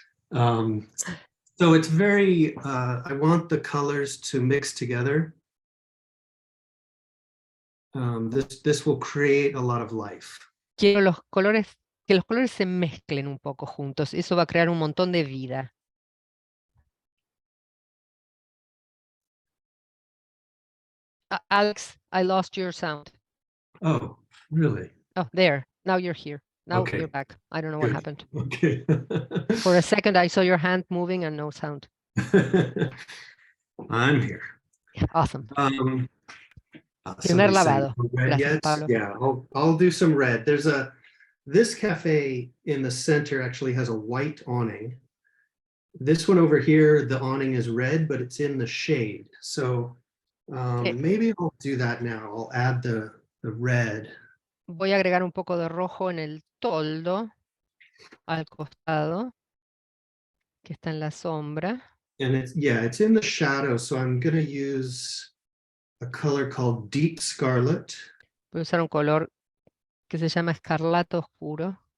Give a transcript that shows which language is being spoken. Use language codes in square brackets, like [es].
[en] um, so it's very, I want the colors to mix together. This will create a lot of life. [es] Quiero que los colores se mezclen un poco juntos. Eso va a crear un montón de vida. [en] Alex, I lost your sound. Oh, really? Oh, there. Now you're here. Now Okay. you're back. I don't know what Good. happened. Okay. For a second, I saw your hand moving and no sound. I'm here. Awesome. [es] Primer Primer lavado. [en] Red [es] Gracias, [en] yet? [es] Pablo. [en] Yeah, I'll do some red. This cafe in the center actually has a white awning. This one over here, the awning is red, but it's in the shade. So maybe I'll do that now. I'll add the red. [es] Voy a agregar un poco de rojo en el toldo, al costado, que está en la sombra. [en] And it's in the shadow. So I'm going to use a color called Deep Scarlet. [es] Voy a usar un color que se llama escarlata oscuro.